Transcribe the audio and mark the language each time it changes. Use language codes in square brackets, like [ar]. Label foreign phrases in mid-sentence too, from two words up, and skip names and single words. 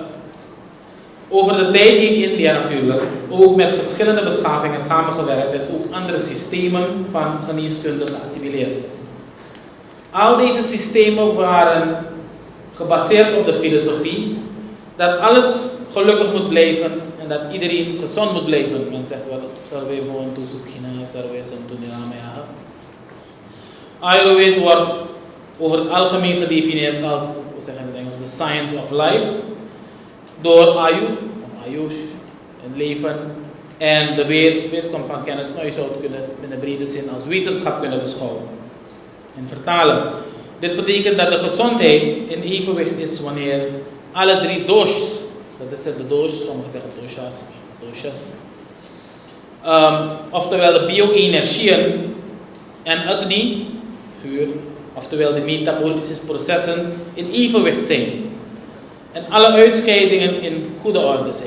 [nl] Over de tijd heeft India natuurlijk ook met verschillende beschavingen samengewerkt en ook andere systemen van geneeskunde geassimileerd. Al deze systemen waren gebaseerd op de filosofie dat alles gelukkig moet blijven en dat iedereen gezond moet blijven. Men zegt wel, [sa] sarve bhavantu sukhina, sarve santu niramaya. [nl] Ayurveda wordt over het algemeen gedefinieerd als, hoe zeggen we in het Engels, [en] the science of life, [nl] door Ayush, het leven, en de weet komt van kennis, maar je zou het kunnen in de brede zin als wetenschap kunnen beschouwen. en vertalen. Dit betekent dat de gezondheid in evenwicht is wanneer alle 3 doshas, dat is de dosh, sommigen zeggen doshas, oftewel de bio-energieën en agni, vuur, oftewel de metabolische processen in evenwicht zijn en alle uitscheidingen in goede orde zijn.